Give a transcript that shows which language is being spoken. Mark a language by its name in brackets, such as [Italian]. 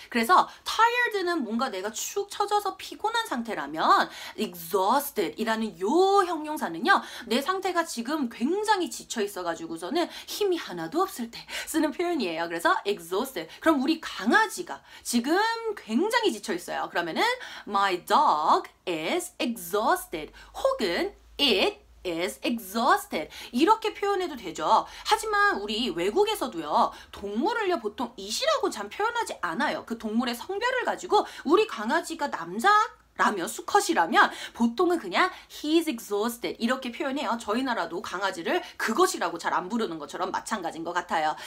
[Korean] 그래서 tired는 뭔가 내가 축 처져서 피곤한 상태라면 exhausted 이라는 요 형용사는요. 내 상태가 지금 굉장히 지쳐 있어가지고서는 힘이 하나도 없을 때 쓰는 표현이에요. 그래서 exhausted. 그럼 우리 강아지가 지금 굉장히 지쳐 있어요. 그러면은 [English] my dog is exhausted. [Korean] 혹은 [English] it is exhausted. [Korean] 이렇게 표현해도 되죠. 하지만 우리 외국에서도요. 동물을요. 보통 it이라고 잘 표현하지 않아요. 그 동물의 성별을 가지고 우리 강아지가 남자라면 수컷이라면 보통은 그냥 [English] he's exhausted [Korean] 이렇게 표현해요. 저희 나라도 강아지를 그것이라고 잘 안 부르는 것처럼 마찬가지인 것 같아요.